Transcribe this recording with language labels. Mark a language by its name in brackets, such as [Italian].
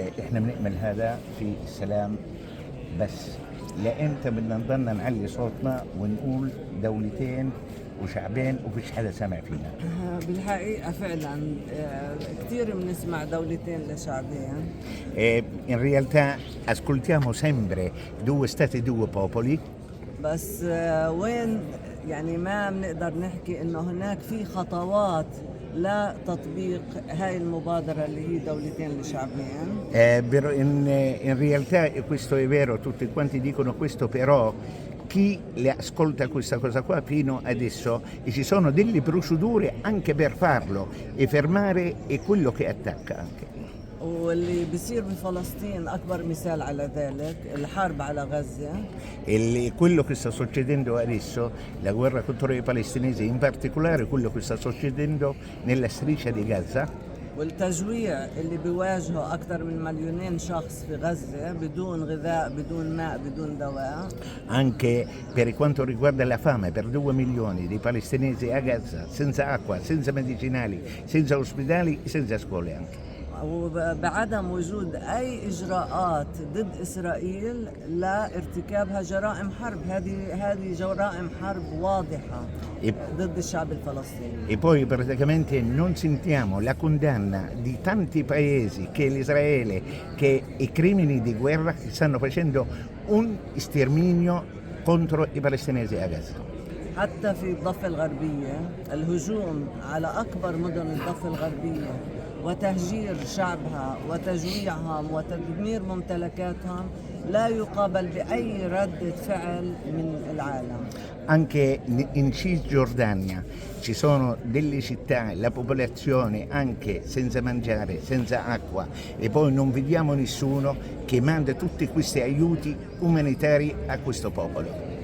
[Arabic] احنا بنأمل هذا في السلام بس. لامتى بدنا نضلنا نعلي صوتنا ونقول دولتين وشعبين وفيش حدا سامع فينا؟ بالحقيقة فعلا كثير بنسمع دولتين لشعبين. [Italian] In realtà ascoltiamo sempre due stati, due popoli. [Arabic] بس وين يعني ما بنقدر نحكي انه هناك في خطوات لتطبيق هاي المبادرة اللي هي دولتين لشعبين. [Italian] In realtà questo è vero, tutti quanti dicono questo, però chi le ascolta questa cosa qua fino adesso, e ci sono delle procedure anche per farlo e fermare è quello che attacca anche. [Arabic] واللي بيصير بفلسطين أكبر مثال على ذلك الحرب على غزة. [Italian] Quello che sta succedendo adesso, la guerra contro i palestinesi, in particolare quello che sta succedendo nella striscia di Gaza. [Arabic] والتجويع اللي بيواجهه أكثر من 2 مليون شخص في غزة بدون غذاء بدون ماء بدون دواء. [Italian] Anche per quanto riguarda la fame per 2 milioni di palestinesi a Gaza, senza acqua, senza medicinali, senza ospedali, senza scuole anche. [Arabic] وبعدم وجود أي إجراءات ضد إسرائيل لارتكابها جرائم حرب. هذه جرائم حرب واضحة ضد الشعب الفلسطيني. [Italian] E poi praticamente non sentiamo la condanna di tanti paesi che l'Israele, che i crimini di guerra stanno facendo un sterminio contro i palestinesi a Gaza. [Arabic] حتى في الضفة الغربية الهجوم على أكبر مدن الضفة الغربية وتهجير شعبها وتجويعهم وتدمير ممتلكاتهم لا يقابل بأي ردة فعل من العالم. [Italian] Anche in Cisgiordania ci sono delle città, la popolazione anche senza mangiare, senza acqua, e poi non vediamo nessuno che manda tutti questi aiuti umanitari a questo popolo.